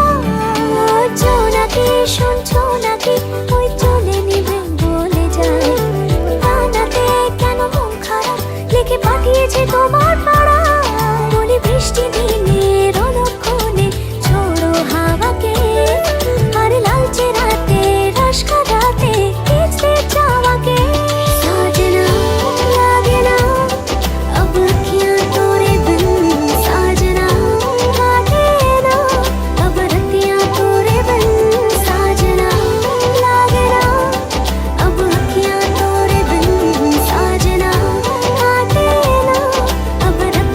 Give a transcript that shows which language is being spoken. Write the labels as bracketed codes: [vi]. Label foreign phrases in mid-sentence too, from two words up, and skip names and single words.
[bn] জোনাকি শুনছো নাকি ওই চলে নিভে বলে যায়, ডানাতে কেন মন খারাপ লিখে পাঠিয়েছে তোমার পাড়া। বলি বৃষ্টি দিনের অলক্ষণে ছোড়ো হাওয়াকে, আর লালচে রাতে রাশকা রাতে কিচতে চাওয়াকে। [hi] साजना लागे ना अब अखियाँ तोरे बिन, साजना काटे ना अब रतियाँ तोरे बिन, साजना लागे ना अब अखियाँ तोरे बिन, साजना काटे ना अब